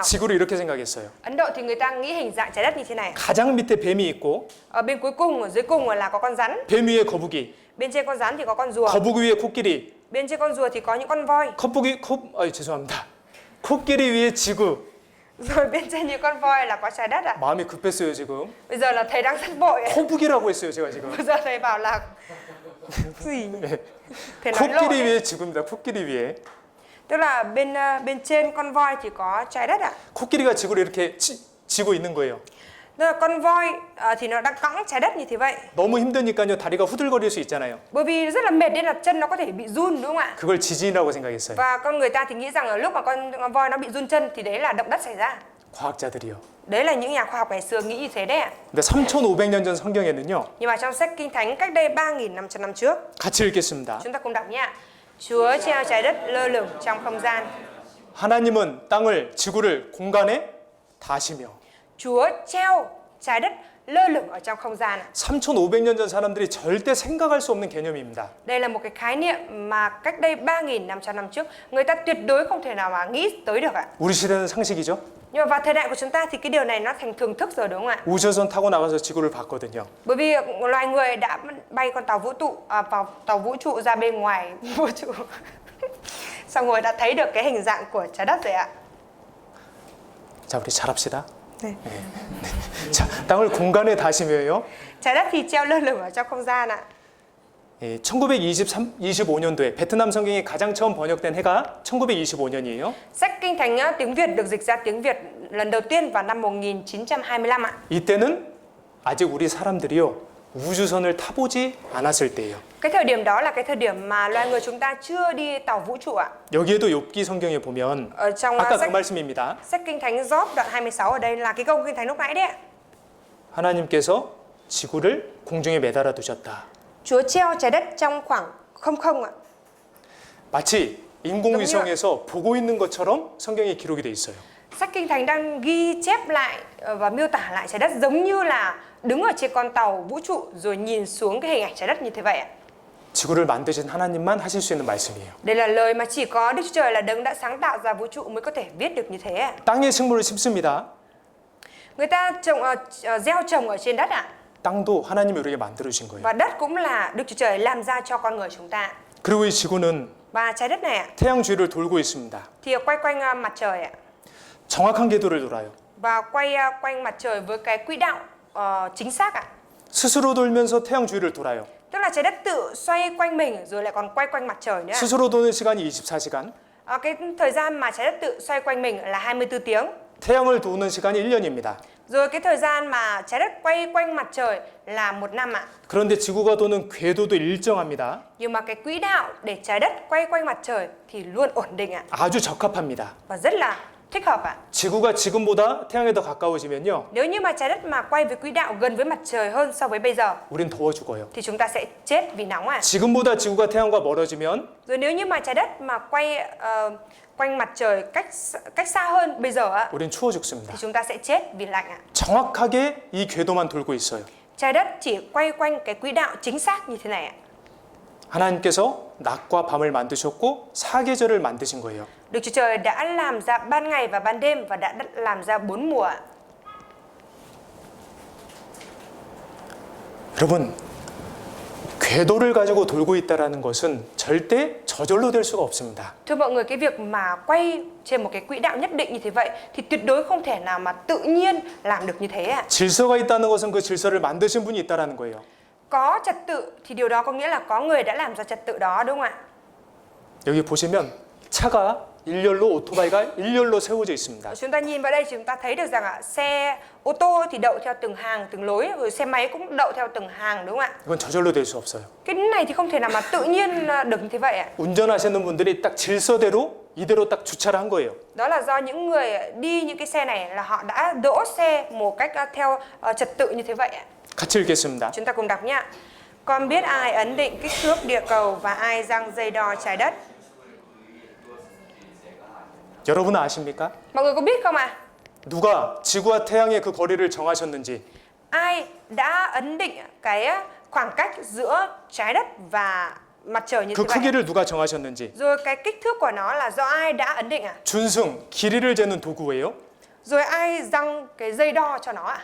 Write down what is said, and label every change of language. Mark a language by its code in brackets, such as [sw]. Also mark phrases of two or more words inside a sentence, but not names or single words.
[ko] 지구를 이렇게 생각했어요. [vi] Ấn Độ thì người ta nghĩ hình dạng trái đất như thế này. [ko] 가장 밑에 뱀이 있고, [vi] Ở bên cuối cùng, ở dưới cùng là có con rắn. [ko] 뱀 위에 거북이, [vi] Bên trên con rắn thì có con rùa. [ko] 거북이 위에 코끼리, [vi] Bên trên con rùa thì có những con voi. [ko] 죄송합니다. 코끼리 위에 지구. [vi] Rồi bên trên những con voi là có trái đất ạ. [ko] 마음이 급했어요, 지금. [vi] Bây giờ là thầy đang rất vội ạ. [ko] 코북이라고 했어요, 제가 지금. [vi] Bây giờ thầy bảo là gì nhỉ? Thầy nói lộn 코끼리 đấy. [ko] 위에 지구입니다. 코끼리 위에. [vi] Tức là bên trên con voi thì có trái đất ạ. [ko] 코끼리가 지구를 이렇게 지고 있는 거예요. [vi] Tức là con voi thì nó đang cõng trái đất như thế vậy. [ko] 너무 힘드니까요, 다리가 후들거릴 수 있잖아요. [vi] Bởi vì rất là mệt nên là chân nó có thể bị run đúng không ạ? [ko] 그걸 지진이라고 생각했어요. [vi] Và con người ta thì nghĩ rằng là lúc mà con voi nó bị run chân thì đấy là động đất xảy ra. [ko] 과학자들이요. [vi] Đấy là những nhà khoa học ngày xưa nghĩ như thế đấy ạ. [ko] 근데 3,500년 전 성경에는요, [vi] Nhưng mà trong sách Kinh Thánh cách đây 3.500 năm trước, [ko] 같이 읽겠습니다. [vi] chúng ta cùng đọc nhé. Chúa treo trái đất lơ lửng trong không gian. [ko] 하나님은 땅을, 지구를 공간에 다시며. [vi] Chúa treo trái đất lơ lửng ở trong không gian. [ko] 3,500년 전 사람들이 절대 생각할 수 없는 개념입니다. [vi] Đây là một cái khái niệm mà cách đây 3.500 năm trước người ta tuyệt đối không thể nào mà nghĩ tới được ạ. [ko] 우리 시대는 상식이죠. [vi] Nhưng mà vào thời đại của chúng ta thì cái điều này nó thành thường thức rồi đúng không ạ? [ko] 우주선 타고 나가서 지구를 봤거든요. [vi] Bởi vì loài người đã bay con tàu tàu vũ trụ ra bên ngoài vũ trụ. Xong rồi đã thấy được cái hình dạng của trái đất rồi ạ. [ko] 자, 우리 잘합시다. 네. 자, 땅을 공간에 다시며요. [vi] Trái đất thì treo lơ lửng ở trong không gian ạ. [ko] 1925년도에 베트남 성경이 가장 처음 번역된 해가 1925년이에요. [vi] Sách Kinh Thánh tiếng Việt được dịch ra tiếng Việt lần đầu tiên vào năm 1925 ạ. [ko] 이때는 아직 우리 사람들이요, 우주선을 타보지 않았을 때예요. [vi] Cái thời điểm đó là cái thời điểm mà loài người chúng ta chưa đi tàu vũ trụ ạ. [ko] 여기에도 욥기 성경에 보면 [vi] Ở trong [ko] 아까 그 sách 말씀입니다. [vi] Kinh Thánh Gióp đoạn 26 ở đây là cái câu Kinh Thánh lúc nãy đấy ạ. [ko] 하나님께서 지구를 공중에 매달아 두셨다. [vi] Chúa treo trái đất trong khoảng không ạ. [ko] 마치 인공위성에서 보고 있는 것처럼 성경에 기록이 돼 있어요. [vi] Sách Kinh Thánh đang ghi chép lại và miêu tả lại trái đất giống như là đứng ở trên con tàu vũ trụ rồi nhìn xuống cái hình ảnh trái đất như thế vậy ạ. [ko] 지구를 만드신 하나님만 하실 수 있는 말씀이에요. [vi] Đây là lời mà chỉ có Đức Chúa Trời là đấng đã sáng tạo ra vũ trụ mới có thể viết được như thế ạ. [ko] 땅에 식물을 심습니다. [vi] Người ta gieo trồng ở trên đất ạ. [ko] 땅도 하나님이 우리에게 만들어 주신 거예요. [vi] Và đất cũng là Đức Chúa Trời làm ra cho con người chúng ta. [ko] 그리고 이 지구는 [vi] Và trái đất này ạ [ko] 태양 주위를 돌고 있습니다. [vi] thì quay quanh mặt trời ạ. [ko] 정확한 궤도를 돌아요. [vi] Và quay quanh mặt trời với cái quỹ đạo chính xác ạ. [ko] 스스로 돌면서 태양 주위를 돌아요. [vi] Tức là trái đất tự xoay quanh mình rồi lại còn quay quanh mặt trời nữa. [ko] 스스로 도는 시간이 24시간. [vi] Cái thời gian mà trái đất tự xoay quanh mình là 24 tiếng. [ko] 태양을 도는 시간이 1년입니다. [vi] Rồi cái thời gian mà trái đất quay quanh mặt trời là 1 năm ạ. [ko] 그런데 지구가 도는 궤도도 일정합니다. [vi] Nhưng mà cái quỹ đạo để trái đất quay quanh mặt trời thì luôn ổn định ạ. [ko] 아주 적합합니다. [vi] Và rất là thích hợp ạ. [ko] 지구가 지금보다 태양에 더 가까워지면요, [vi] Nếu như mà trái đất mà quay với quỹ đạo gần với mặt trời hơn so với bây giờ [ko] 우린 더워 죽어요. [vi] thì chúng ta sẽ chết vì nóng ạ. [ko] 지금보다 지구가 태양과 멀어지면 [vi] Rồi nếu như mà trái đất mà quay quanh mặt trời cách xa hơn bây giờ ạ [ko] 우린 추워 죽습니다. [vi] thì chúng ta sẽ chết vì lạnh ạ. [ko] 정확하게 이 궤도만 돌고 있어요. [vi] Trái đất chỉ quay quanh cái quỹ đạo chính xác như thế này ạ. [ko] 하나님께서 낮과 밤을 만드셨고 사계절을 만드신 거예요. [vi] Đức Chúa Trời đã làm ra ban ngày và ban đêm và đã làm ra 4 mùa ạ. [ko] 여러분, 궤도를 가지고 돌고 있다라는 것은 절대 저절로 될 수가 없습니다. [vi] Thưa mọi người, cái việc mà quay trên một cái quỹ đạo nhất định như thế vậy thì tuyệt đối không thể nào mà tự nhiên làm được như thế ạ. [ko] 질서가 있다는 것은 그 질서를 만드신 분이 있다라는 거예요. [vi] Có trật tự thì điều đó có nghĩa là có người đã làm ra trật tự đó, đúng không ạ? [ko] 여기 보시면 차가 일렬로, 오토바이가 일렬로 세워져 있습니다. [vi] Chúng ta nhìn vào đây chúng ta thấy được rằng ạ, xe ô tô thì đậu theo từng hàng, từng lối, rồi xe máy cũng đậu theo từng hàng, đúng không ạ? [ko] 이건 저절로 될 수 없어요. [vi] Cái này thì không thể nào mà tự nhiên được như thế vậy ạ. [ko] 운전하시는 분들이 딱 질서대로 이대로 딱 주차를 한 거예요. [vi] Đó là do những người đi những cái xe này là họ đã đỗ xe một cách theo trật tự như thế vậy ạ. [ko] 같이 읽겠습니다. [vi] Chúng ta cùng đọc nhé. Con biết ai ấn định kích thước địa cầu và ai giăng dây đo trái đất? [ko] 여러분은 아십니까? [vi] Mọi người có biết không ạ? [ko] 누가 지구와 태양의 그 거리를 정하셨는지, [vi] Ai đã ấn định cái khoảng cách giữa trái đất và mặt trời như 그 thế vậy? [ko] 크기를 누가 정하셨는지, [vi] Rồi cái kích thước của nó là do ai đã ấn định ạ? [ko] 준승, 길이를 재는 도구예요. [vi] Rồi ai giăng cái dây đo cho nó ạ?